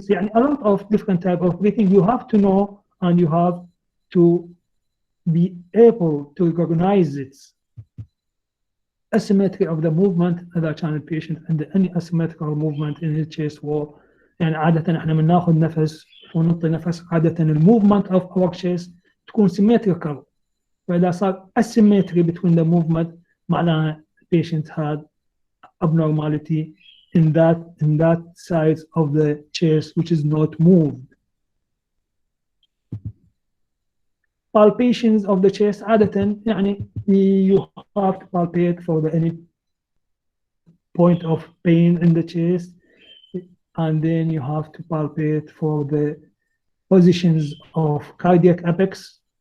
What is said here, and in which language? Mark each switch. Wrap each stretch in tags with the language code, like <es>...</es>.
<en>يعني a lot of different type of breathing you have to know, and you have to be able to recognize its asymmetry of the movement</en> <ar>إذا كان البيشنت عنده</ar> <en>any asymmetrical movement in his chest wall.</en> <ar>يعني عادة احنا من ناخذ نفس ونعطي نفس، عادة الموفمنت</ar> <en>of our chest</en> <ar>تكون symmetrical.</ar> <en>فإذا صار asymmetry between the movement معناها the patient had abnormality in that side of the chest which is not moved. Palpations of the chest</en> <ar>عادة يعني</ar> <en>you have to palpate for any point of pain in the chest, and then you have to palpate for the positions of cardiac apex.</en>